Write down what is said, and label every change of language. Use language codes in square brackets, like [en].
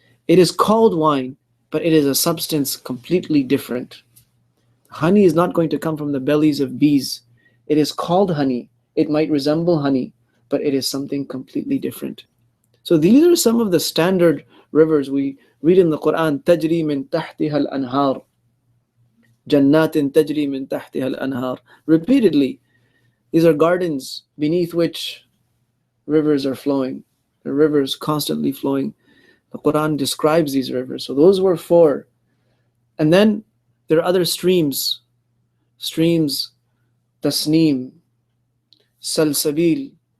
[en] It is called wine, but it is a substance completely different. Honey is not going to come from the bellies of bees. It is called honey, It might resemble honey, but it is something completely different. So these are some of the standard rivers we read in the Quran. [ar] تجري من تحتها الأنهار جنات تجري من تحتها الأنهار. [en] Repeatedly, these are gardens beneath which rivers are flowing. The rivers constantly flowing. The Quran describes these rivers. So those were four. And then there are other streams. Streams, tasneem, salsabil.